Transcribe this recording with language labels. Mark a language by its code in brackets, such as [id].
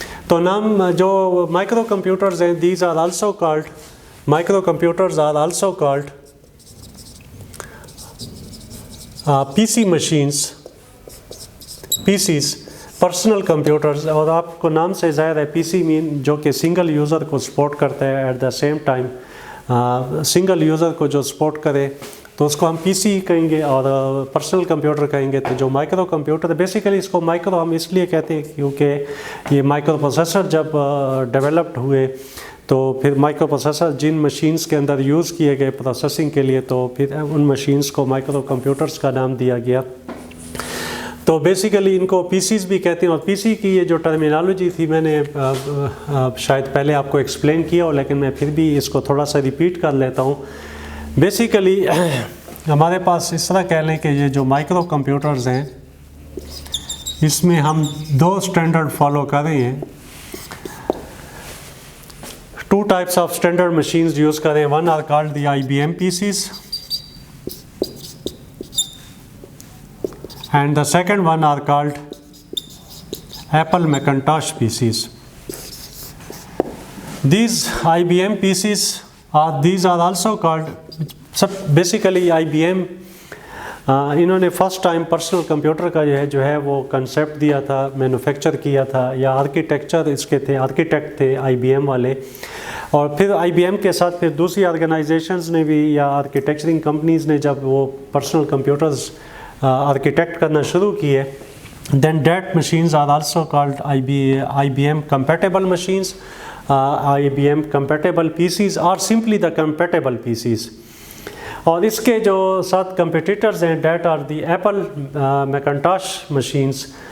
[hi] तो नाम जो micro computers हैं, [en] these are also called microcomputers are also called PC machines, PCs, personal computers. [hi] और आपको नाम से ज़ाहिर है PC मीन जो कि सिंगल यूज़र को सपोर्ट करता है, [en] at the same time [hi] single user को जो सपोर्ट करे तो उसको हम PC कहेंगे और पर्सनल कंप्यूटर कहेंगे. तो जो माइक्रो कंप्यूटर, बेसिकली इसको माइक्रो हम इसलिए कहते हैं क्योंकि ये माइक्रो प्रोसेसर जब डेवलप्ड हुए तो फिर माइक्रो प्रोसेसर जिन मशीन्स के अंदर यूज़ किए गए प्रोसेसिंग के लिए, तो फिर उन मशीन्स को माइक्रो कंप्यूटर्स का नाम दिया गया. तो बेसिकली इनको PCs भी कहते हैं. और PC की ये जो टर्मिनोलॉजी थी मैंने शायद पहले आपको एक्सप्लेन किया हो, लेकिन मैं फिर भी इसको थोड़ा सा रिपीट कर लेता हूँ. बेसिकली हमारे पास इस तरह कह लें कि ये जो माइक्रो कंप्यूटर्स हैं इसमें हम दो स्टैंडर्ड फॉलो कर रहे हैं. [en] Two types of standard machines use करें. One are called the IBM PCs and the second one are called Apple Macintosh PCs. These IBM PCs these are also called, basically [hi] IBM इन्होंने first time personal computer का जो है वो concept दिया था, manufacture किया था, या आर्किटेक्चर इसके थे, आर्किटेक्ट थे IBM वाले. और फिर IBM के साथ फिर दूसरी ऑर्गेनाइजेशंस ने भी या आर्किटेक्चरिंग कंपनीज़ ने जब वो पर्सनल कंप्यूटर्स आर्किटेक्ट करना शुरू किए, [en] then that machines are also called IBM compatible machines, IBM compatible PCs [hi] or simply the compatible PCs. और इसके जो साथ competitors हैं, [en] that are the Apple Macintosh machines.